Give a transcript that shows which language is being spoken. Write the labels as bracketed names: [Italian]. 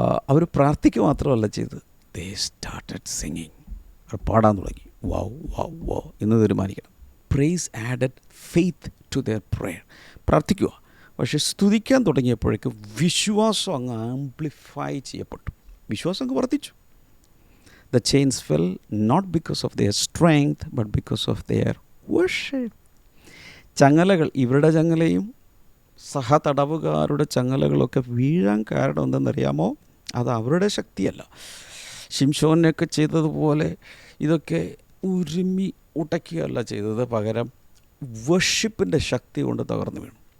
[Malayalam] അവർ പ്രാർത്ഥിക്കുക മാത്രമല്ല ചെയ്തത്, [English] They started singing. [Malayalam] അവർ പാടാൻ തുടങ്ങി. വൗ വൗ വൗ എന്ന് തീരുമാനിക്കണം. [English] Praise added faith to their prayer. [Malayalam] പ്രാർത്ഥിക്കുക, പക്ഷേ സ്തുതിക്കാൻ തുടങ്ങിയപ്പോഴേക്ക് വിശ്വാസം അങ്ങ് ആംപ്ലിഫൈ ചെയ്യപ്പെട്ടു. വിശ്വാസം അങ്ങ് വർദ്ധിച്ചു. [English] The chains fell not because of their strength but because of their worship. [Malayalam] ചങ്ങലകൾ, ഇവരുടെ ചങ്ങലയും സഹതടവുകാരുടെ ചങ്ങലകളൊക്കെ വീഴാൻ കാരണം എന്തെന്നറിയാമോ? അത് അവരുടെ ശക്തിയല്ല. ശിംശോനൊക്കെ ചെയ്തതുപോലെ ഇതൊക്കെ ഉരുമി ഉടയ്ക്കുകയല്ല ചെയ്തത്, പകരം വർഷിപ്പിൻ്റെ ശക്തി കൊണ്ട് തകർന്നു വീണു.